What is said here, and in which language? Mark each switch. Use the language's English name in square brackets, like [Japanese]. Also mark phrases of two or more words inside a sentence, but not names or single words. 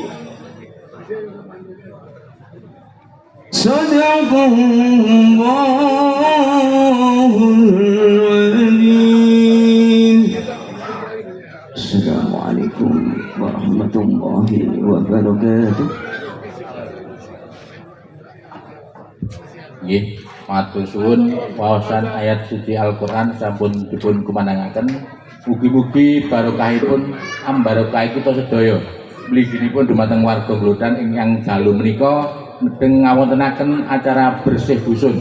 [Arabic] صدق الله العظيم. السلام عليكم ورحمة الله wabarakatuh. [Javanese] Nggih, matur suwun waosan ayat suci Al-Qur'an sampun dipun kumandangaken. Mugi-mugi barokahipun ambarokah kita sedaya. Mliginipun dumateng warga Glodan ingkang dalu menika nedeng ngawontenaken acara bersih dusun.